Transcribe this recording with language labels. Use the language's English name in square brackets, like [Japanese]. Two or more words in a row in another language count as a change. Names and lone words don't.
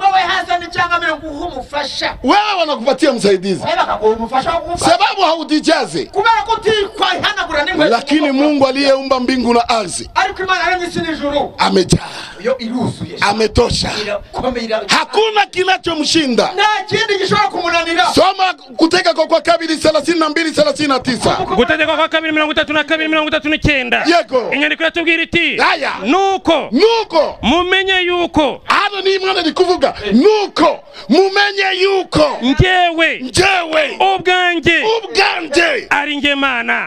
[Swahili] Wewe wanakupatia msaidizi sababu haudijaze. Lakini Mungu aliyeumba mbingu na ardhi amejaa, ametosha, hakuna kinachomshinda. Soma Kutegeka kwa Kabiri 32:39. Kutegeka kwa Kabiri 32:39. [Kinyarwanda] Yego inyandiko yatubwira iti aya nuko mumenye yuko. Hano ni Imana ndikuvuga nuko mumenye yuko njyewe ubwanje ari nge Mana.